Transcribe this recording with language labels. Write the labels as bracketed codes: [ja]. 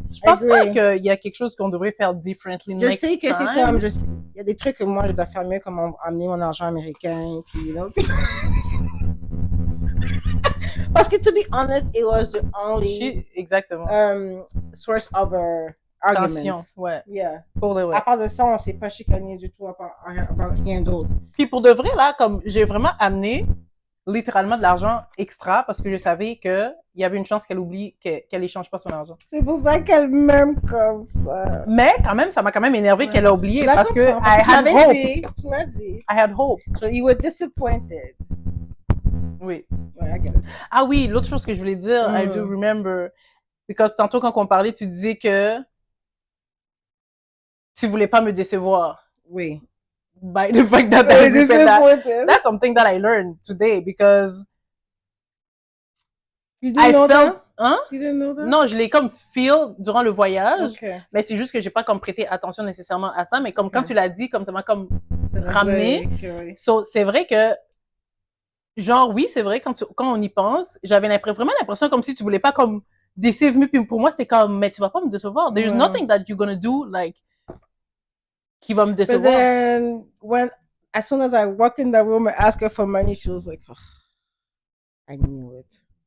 [fr] Je pense pas qu'il y a quelque chose qu'on devrait faire [en] differently next time. [fr] Je sais que c'est comme, il y a des trucs que moi je dois faire mieux, comme amener mon argent américain, puis, [en] you know. [fr] Parce que, [en] to be honest, it was the only [fr] exactement. [en] source of our arguments. [fr] Tension, ouais. [en] Yeah. [fr] Pour de vrai. À part de ça, on s'est pas chicané du tout, à part rien d'autre. Puis pour de vrai, là, comme j'ai vraiment amené littéralement de l'argent extra parce que je savais que il y avait une chance qu'elle oublie, qu'elle échange pas son argent. C'est pour ça qu'elle m'aime comme ça. Mais quand même, ça m'a quand même énervé qu'elle a oublié parce que [en] I had hope. [fr] Tu m'as dit. [en] I had hope. So you were disappointed. [fr] Oui. [en] Ouais, I get it. [fr] Ah oui, l'autre chose que je voulais dire, [en] I do remember, because [fr] tantôt quand on parlait, tu disais que tu voulais pas me décevoir. Oui. [en] By the fact that I said that. That's something that I learned today because you didn't know felt, that? [fr] Hein? [en] You didn't know that? [fr] Non, je l'ai comme feel durant le voyage. [en] Okay. [fr] Mais c'est juste que j'ai pas comme prêté attention nécessairement à ça, mais comme quand tu l'as dit, comme ça m'a comme ramené. Oui. So, c'est vrai que genre oui, c'est vrai quand on y pense, j'avais vraiment l'impression comme si tu voulais pas comme [en] deceive me, [fr] puis pour moi c'était comme mais tu vas pas me décevoir. [en] There's nothing that you're gonna do like [fr] qui va me décevoir. [en] But then as soon as I walk in the room and ask her for money, she was like, oh, I knew it.